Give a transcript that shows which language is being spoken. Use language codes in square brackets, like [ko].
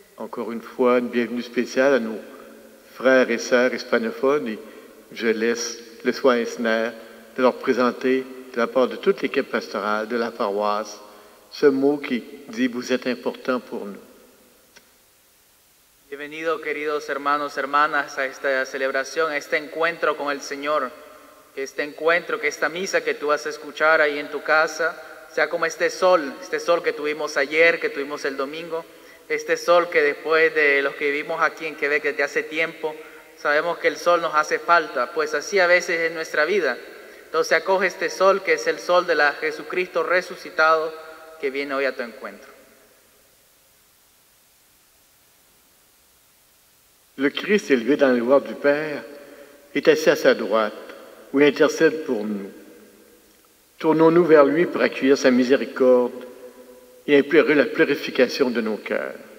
[fr] Encore une fois, une bienvenue spéciale à nos frères et sœurs hispanophones et je laisse le soin Esner de leur présenter de la part de toute l'équipe pastorale de la paroisse ce mot qui dit « Vous êtes important pour nous ». [es] Bienvenidos, queridos hermanos, hermanas, a esta celebración, a este encuentro con el Señor. Que este encuentro, que esta misa que tú vas a escuchar ahí en tu casa, sea como este sol que tuvimos ayer, que tuvimos el domingo, este sol que después de los que vivimos aquí en Quebec desde hace tiempo, sabemos que el sol nos hace falta, pues así a veces es nuestra vida. Entonces acoge este sol que es el sol de la Jesucristo resucitado que viene hoy a tu encuentro. [fr] Le Christ élevé dans la gloire du Père est assis à sa droite, où il intercède pour nous. Tournons-nous vers lui pour accueillir sa miséricorde et implorer la purification de nos cœurs.